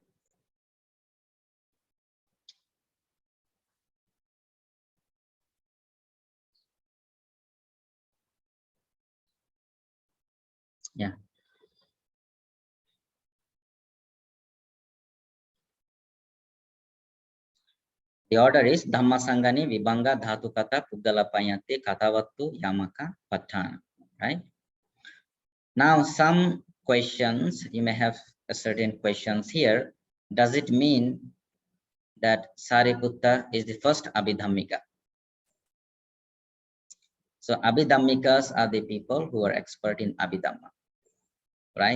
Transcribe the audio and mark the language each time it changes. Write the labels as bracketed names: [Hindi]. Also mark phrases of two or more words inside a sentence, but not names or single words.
[English] Yeah. The order is Dhamma Sangani, Vibhanga, Dhatu Kata, Puddala Payati, Katavattu, Yamaka, Patthana. Right? Now, some questions, you may have a certain questions here. Does it mean that Sariputta is the first Abhidhammika? So Abhidhammikas are the people who are expert in Abhidhamma, right?